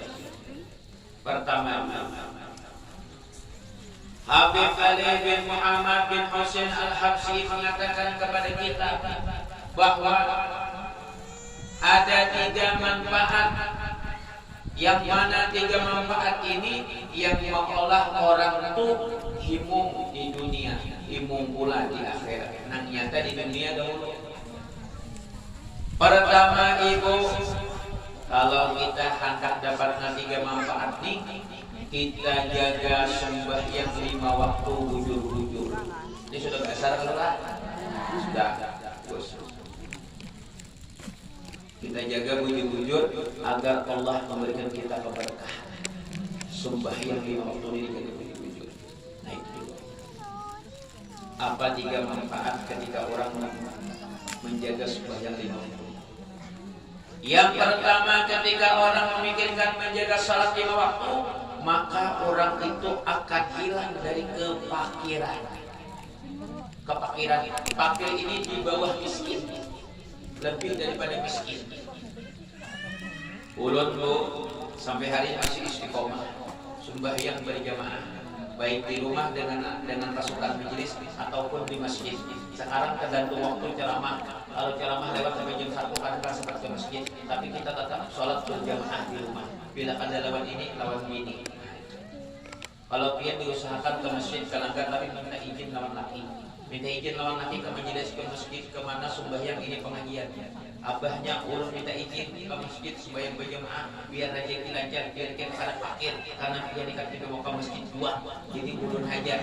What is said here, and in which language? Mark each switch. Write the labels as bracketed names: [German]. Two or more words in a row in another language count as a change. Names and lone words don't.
[Indonesian] Pertama, Habib Ali bin Muhammad bin Husain al-Habsyi mengatakan kepada kita bahwa ada 3 manfaat, yang mana 3 manfaat ini yang mengolah orang itu himung di dunia, himung pula di akhirat. Nah, nyata di dunia dahulu. Pertama, ibu, kalau kita hendak dapatkan 3 manfaat ini, kita jaga sembahyang 5 waktu bujur-bujur. Ini sudah besar lah, sudah bagus. Kita jaga bujur-bujur agar Allah memberikan kita keberkahan. Sembahyang 5 waktu ini jaga bujur-bujur. Nah, itu apa 3 manfaat ketika orang menjaga sembahyang 5 waktu? Yang pertama, ketika orang memikirkan menjaga salat 5 waktu, maka orang itu akan hilang dari kefakiran. Kefakiran, fakir ini di bawah miskin, lebih daripada miskin. Ulun bu sampai hari masih istiqomah sembahyang berjamaah, baik di rumah dengan pasukan majelis ataupun di masjid. Sekarang tergantung waktu ceramah. Kalau ceramah lewat sampai jam 1 kadang sempat ke masjid, tapi kita tetap sholat berjamaah di rumah. Bila ada lawan ini, lawan ini. Kalau dia diusahakan ke masjid, kadang-kadang tapi minta izin lawan laki. Minta izin lawan laki ke majelis, ke masjid, kemana sembahyang ini pengajian. Abahnya ulun minta izin ke masjid sembahyang berjamaah biar rezeki lancar, biar kita kada fakir, karena dia dikatakan mau ke masjid 2, jadi ulun hajar.